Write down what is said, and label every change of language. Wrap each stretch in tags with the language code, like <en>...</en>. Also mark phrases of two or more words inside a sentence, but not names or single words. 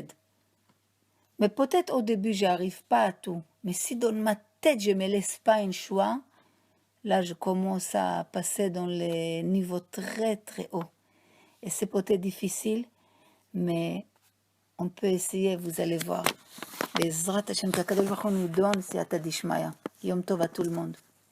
<fr>Mais peut-être au début, je n'arrive pas à tout. Mais si dans ma tête, je ne me laisse pas un choix, là, je commence à passer dans les niveaux très, très hauts. Et c'est peut-être difficile, mais on peut essayer, vous allez voir. בעזרת השם, qu'</fr> <he>הקדוש ברוך הוא</he> <fr>nous donne, c'est Atadishmaya.</fr> <he>יום טוב</he> <fr>à tout le monde.</fr>